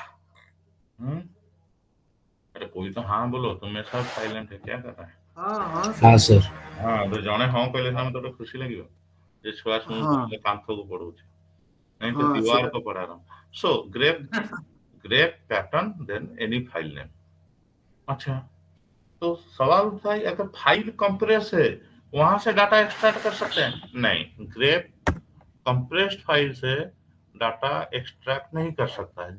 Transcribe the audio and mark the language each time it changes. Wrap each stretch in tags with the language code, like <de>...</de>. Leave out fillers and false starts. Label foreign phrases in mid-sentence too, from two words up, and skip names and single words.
<hi>हम्म, अरे कोई तो हाँ बोलो, तुम्हें सब साइलेंट है, क्या कर रहा है? हाँ हाँ हाँ सर। सर। हाँ तो</hi> <or>ଜଣେ ହଁ କହିଲେ ସିନା ମତେ ଗୋଟେ ଖୁସି ଲାଗିବ ଯେ ଛୁଆ ଶୁଣୁଛି</or> <hi>हाँ</hi> <or>ହେଲେ କାନ୍ଥକୁ ପଢଉଛି,</or> <hi>नहीं तो हाँ दीवार सर। को पढ़ा रहा हूँ।</hi> <en>so grep pattern then any file name.</en> <hi>अच्छा, तो सवाल उठता है अगर</hi> <en>file compress</en> <hi>है वहां से</hi> <en>data extract</en> <hi>कर सकते हैं? नहीं,</hi> <en>grep compressed file</en> <hi>से</hi> <en>data extract</en> <hi>नहीं कर सकता है।</hi>